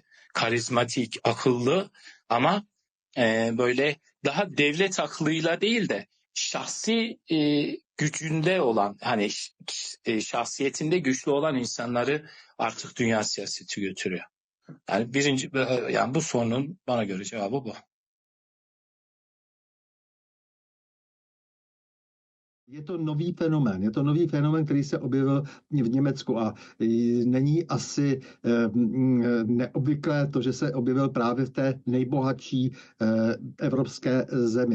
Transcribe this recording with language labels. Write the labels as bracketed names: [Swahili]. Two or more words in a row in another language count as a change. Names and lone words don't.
[Turkish] Karizmatik, akıllı ama böyle daha devlet aklıyla değil de şahsi gücünde olan, hani şahsiyetinde güçlü olan insanları artık dünya siyaseti götürüyor. Yani yani bu sorunun bana göre cevabı bu. [Czech] Je to nový fenomén, který se objevil v Německu a není asi neobvyklé to, že se objevil právě v té nejbohatší evropské zemi.